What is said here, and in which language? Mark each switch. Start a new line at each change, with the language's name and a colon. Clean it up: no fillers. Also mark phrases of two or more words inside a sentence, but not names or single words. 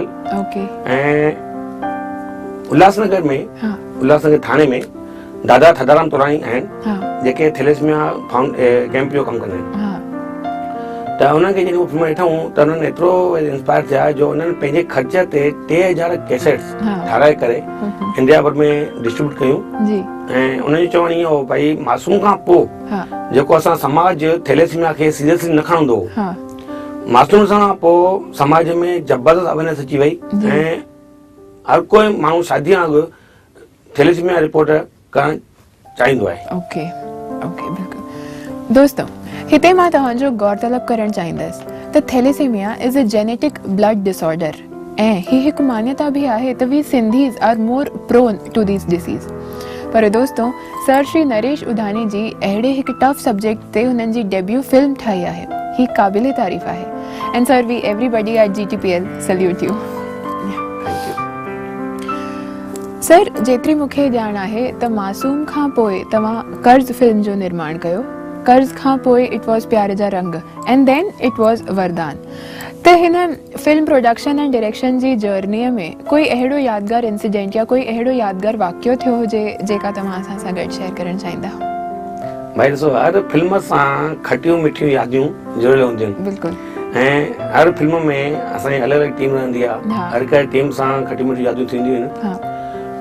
Sindhi: ऐं उल्हासनगर में, उल्हासनगर थाने में दादा थदाराम तोराणी आहिनि जेके थैलेसीमिया कैंप जो कमु कंदा आहिनि। त उन्हनि खे जॾहिं फिल्म ॾिठूं त उन्हनि एतिरो इंस्पायर थिया जो उन्हनि पंहिंजे ख़र्च ते 3000 कैसेट्स ठाराए करे इंडिया भर में डिस्ट्रीब्यूट कयूं। ऐं उन्हनि जो चवणु इहो हो, भाई मासूम खां पोइ जेको असां समाज थैलेसीमिया खे सीरियसली न खणंदो, मासूम सां पोइ समाज में ज़बरदस्त अवेयरनेस अची वई ऐं हर कोई माण्हू शादी खां अॻु थैलेसीमिया रिपोर्ट करणु चाहींदो आहे। ओके ओके, बिल्कुलु। दोस्तों, हिते मां तव्हांजो गौरतलब करणु चाहींदसि त थैलेसीमिया
English: is a genetic blood disorder
Sindhi: ऐं ही हिकु मान्यता बि आहे त
English: we Sindhis are more prone to this disease.
Sindhi: पर दोस्तों सर श्री नरेश उधानी जी अहिड़े हिकु
English: tough subject
Sindhi: ते हुननि जी
English: debut film
Sindhi: ठाही आहे, ही क़ाबिले तारीफ़ आहे।
English: And sir we everybody at GTPL salute you.
Sindhi: सर जेतिरी मूंखे ॼाण आहे त मासूम खां पोइ तव्हां कर्ज़ फिल्म जो निर्माण कयो, कर्ज़ खां पोइ
English: it was
Sindhi: प्यार जा रंग
English: and then it was
Sindhi: वरदान। त हिन फिल्म
English: production and direction
Sindhi: जी जर्नीअ में कोई अहिड़ो यादगार इंसिडेंट या कोई अहिड़ो यादगार वाक़ियो थियो हुजे जेका तव्हां असां सां गॾु शेयर करणु चाहींदा? भाई ॾिसो, हर फिल्म सां खटियूं मिठियूं यादियूं ज़रूरु हूंदियूं आहिनि। बिल्कुलु। ऐं हर फिल्म में असांजी अलॻि अलॻि टीम रहंदी आहे, हर हिकु टीम सां खटियूं मिठियूं यादियूं थींदियूं आहिनि।